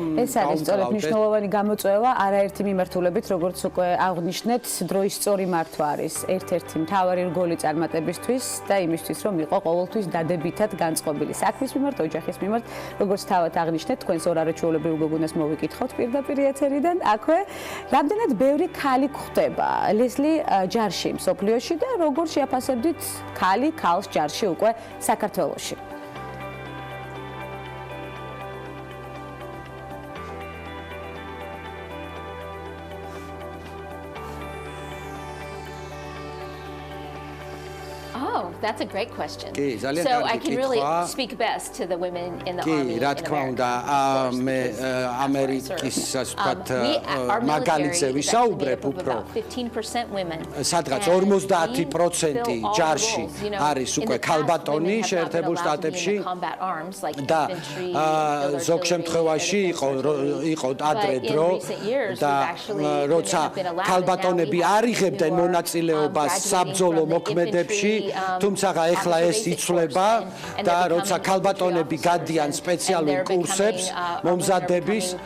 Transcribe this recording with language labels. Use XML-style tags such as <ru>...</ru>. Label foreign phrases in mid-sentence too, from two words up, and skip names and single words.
<ka>ეს არის სწორედ მნიშვნელოვანი გამოწვევა არაერთი მიმართულებით, როგორც უკვე აღნიშნეთ, დროის სწორი მართვა არის ერთ-ერთი მთავარი რგოლი წარმატებისთვის და იმისთვის, რომ იყო ყოველთვის დადებითად განწყობილი საქმის მიმართ, ოჯახის მიმართ, როგორც თავად აღნიშნეთ, თქვენს ორარაჩვეულებრივ გოგონას მოვიკითხავთ პირდაპირ ეთერიდან. აქვე რამდენად ბევრი ქალი გვხვდება ლესლი ჯარში მსოფლიოში და როგორ შეაფასებდით ქალი ქალს ჯარში უკვე საქართველოში?</ka> <en>Oh, that's a great question.</en> <ka>ძალიან</ka> <en>So I</en> <ka>კარგი</ka> <en>can really</en> <ka>კითხვა.</ka> <en>speak best to the women in the army.</en> <ka>კი, რა თქმა უნდა, მე ამერიკის ასე ვთქვათ მაგალითზე ვისაუბრებ უფრო.</ka> <en>15% women.</en> <ka>სადღაც 50% ჯარში არის უკვე ქალბატონი შეერთებულ შტატებში და ზოგ შემთხვევაში იყო ადრე დრო და როცა ქალბატონები არ იღებდნენ მონაწილეობას საბრძოლო მოქმედებში თუმცა ეხლა ეს იცვლება და როცა ქალბატონები გადიან სპეციალურ კურსებს მომზადების</ka>